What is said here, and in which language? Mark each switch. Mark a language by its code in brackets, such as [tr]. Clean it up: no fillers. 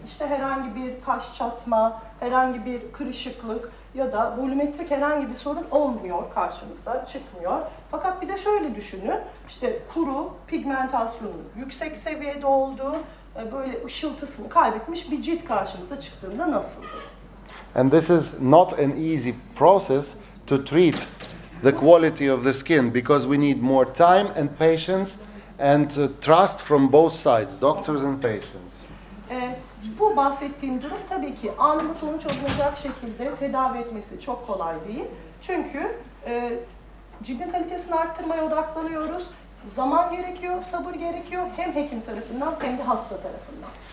[tr] İşte herhangi bir kaş çatma, herhangi bir kırışıklık ya da volümetrik herhangi bir sorun olmuyor, karşımıza çıkmıyor. Fakat bir de şöyle düşünün, işte kuru, pigmentasyonun yüksek seviyede olduğu, böyle ışıltısını kaybetmiş bir cilt karşımıza çıktığında nasıl? [en] And this is not an easy process to treat the quality of the skin, because we need more time and patience and trust from both sides, doctors and patients. [tr] Bu bahsettiğim durum tabii ki anında sonuç alınacak şekilde tedavi etmesi çok kolay değil. Çünkü cildin kalitesini arttırmaya odaklanıyoruz. Zaman gerekiyor, sabır gerekiyor hem hekim tarafından hem de hasta tarafından.